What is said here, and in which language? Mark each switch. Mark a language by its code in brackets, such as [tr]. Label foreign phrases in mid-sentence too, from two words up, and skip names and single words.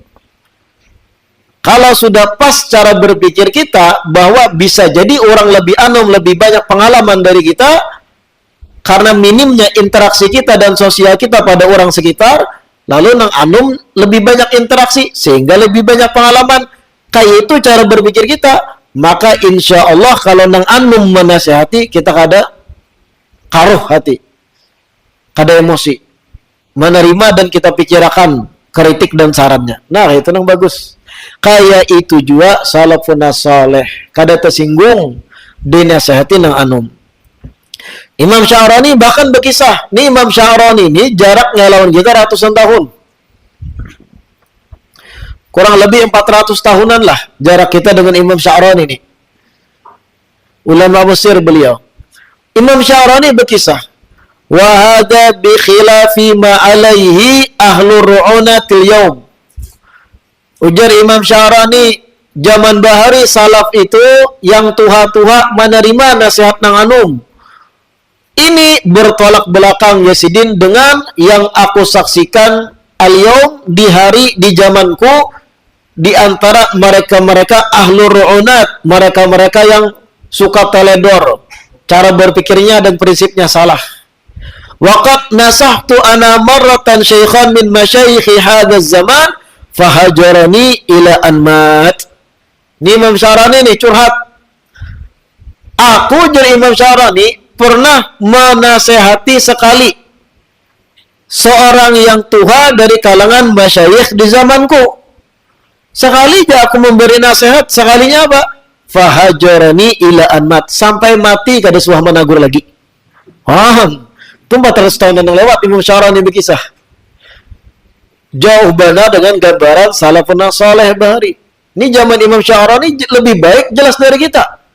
[bjn] Kalau sudah pas cara berpikir kita, bahwa bisa jadi orang lebih anom, lebih banyak pengalaman dari kita, karena minimnya interaksi kita dan sosial kita pada orang sekitar, lalu nang anum lebih banyak interaksi, sehingga lebih banyak pengalaman. Kayak itu cara berpikir kita. Maka [ar] إن شاء الله [bjn] kalau nang anum menasihati, kita kada karuh hati, kada emosi, menerima dan kita pikirkan kritik dan sarannya. Nah itu nang bagus. Kayak itu juga [ar] سلف صالح, [bjn] kada tersinggung dinasihati nang anum. Imam Sya'rani bahkan berkisah, nih Imam Sya'rani ini jaraknya lawan kita ratusan tahun. Kurang lebih 400 tahunan lah jarak kita dengan Imam Sya'rani ini. Ulama Mesir beliau. Imam Sya'rani berkisah, [ar] وهذا بخلاف ما عليه أهل الرعونات اليوم. [bjn] Ujar Imam Sya'rani, zaman bahari salaf itu yang tuha-tuha menerima nasihat nang anum. Ini bertolak belakang Yazidin dengan yang aku saksikan al-yaum di hari di zamanku, di antara mereka-mereka [ar] أهل الرعونات, [bjn] mereka-mereka yang suka teledor, cara berpikirnya dan prinsipnya salah. [ar] وقد نصحت أنا مرة شيخا من مشايخ هذا الزمان فهجرني إلى أن مات. [bjn] Ini Imam Sya'rani nih curhat. Aku jadi Imam Sya'rani pernah menasehati sekali seorang yang tua dari kalangan masyayikh di zamanku. Sekali aja aku memberi nasihat, sekalinya apa? [ar] فهجرني إلى أن مات, [bjn] sampai mati kada suah menagur lagi. Paham? Itu 400 tahun yang lewat Imam Sya'rani berkisah. Jauh bana dengan gambaran [ar] سلف صالح [bjn] bahari. Ini zaman Imam Sya'rani lebih baik jelas dari kita.